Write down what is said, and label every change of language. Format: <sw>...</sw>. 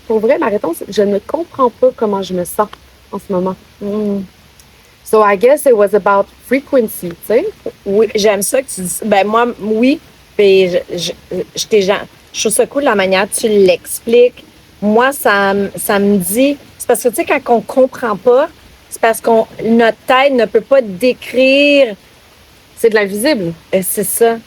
<fr>Pour vrai, ma réponse, je ne comprends pas comment je me sens en ce moment.</fr> <en>So I guess it was about frequency,</en> <fr>tu sais. Oui, j'aime ça que tu dis. Ben moi, oui. Puis je trouve ça cool la manière dont tu l'expliques. Moi, ça me dit. C'est parce que tu sais, quand on comprend pas, c'est parce que notre tête ne peut pas décrire. C'est de l'invisible. C'est ça.</fr>